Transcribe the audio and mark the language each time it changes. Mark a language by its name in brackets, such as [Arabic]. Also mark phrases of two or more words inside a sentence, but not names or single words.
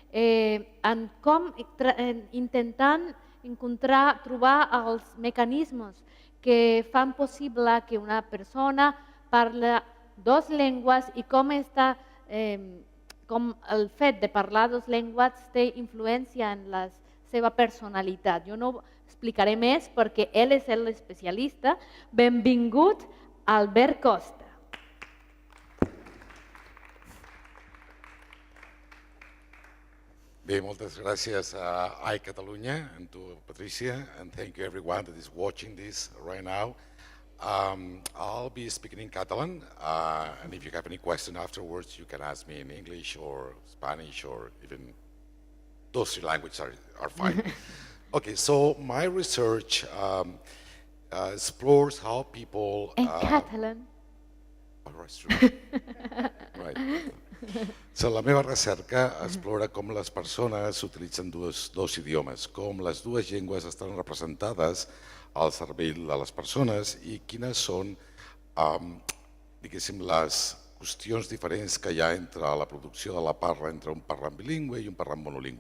[Catalan] intentant trobar els mecanismes que fan possible que una persona parli 2 llengües i com el fet de parlar 2 llengües té influència en la seva personalitat. Jo no explicaré més perquè ell és l'especialista. Benvingut, Albert Costa. Bé, moltes gràcies a iCatalunya [English] and to Patricia, and thank you everyone that is watching this right now. I'll be speaking in Catalan, and if you have any question afterwards, you can ask me in English or Spanish, or even those 3 languages are fine. Okay, so my research explores how people... En Catalan. Oh, that's true. Right. So, [Catalan] la meva recerca explora com les persones utilitzen dos idiomes, com les 2 llengües estan representades al cervell de les persones i quines són, diguéssim, les qüestions diferents que hi ha entre la producció de la parla entre un parlant bilingüe i un parlant monolingüe.